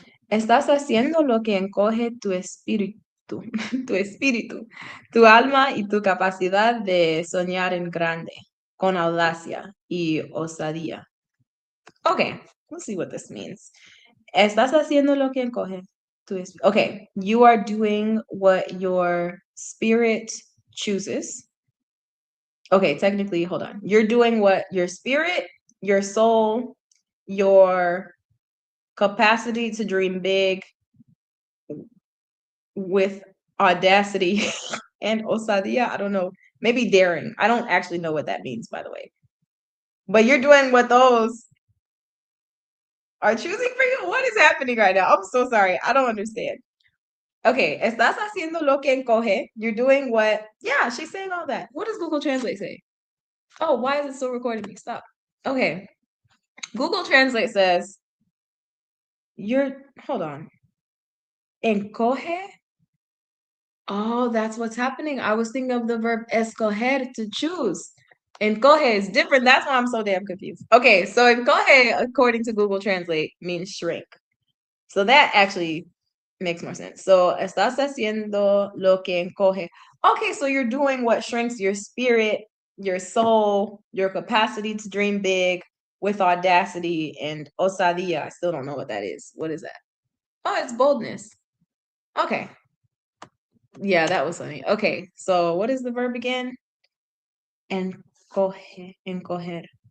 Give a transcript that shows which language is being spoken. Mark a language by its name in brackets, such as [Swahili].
[Spanish] Estás haciendo lo que encoge tu espíritu, tu espíritu, tu alma y tu capacidad de soñar en grande, con audacia y osadía. [English] Okay, let's see what this means. [Spanish] Estás haciendo lo que encoge tu espíritu. [English] Okay, you are doing what your spirit chooses. Okay, technically, hold on. You're doing what your spirit, your soul, your capacity to dream big with audacity and osadía. I don't know. Maybe daring. I don't actually know what that means, by the way. But you're doing what those are choosing for you. What is happening right now? I'm so sorry. I don't understand. [Spanish] Okay, estás haciendo lo que encoge. [English] You're doing what? Yeah, she's saying all that. What does Google Translate say? Oh, why is it still recording me? Stop. Okay. Google Translate says, hold on. Encoge? Oh, that's what's happening. I was thinking of the verb escoger, to choose. Encoge is different. That's why I'm so damn confused. Okay, so encoge, according to Google Translate, means shrink. So that actually makes more sense. [Spanish] So, estás haciendo lo que encoge. [English] Okay, so you're doing what shrinks your spirit, your soul, your capacity to dream big with audacity and osadía. I still don't know what that is. What is that? Oh, it's boldness. Okay. Yeah, that was funny. Okay, so what is the verb again? Encoger.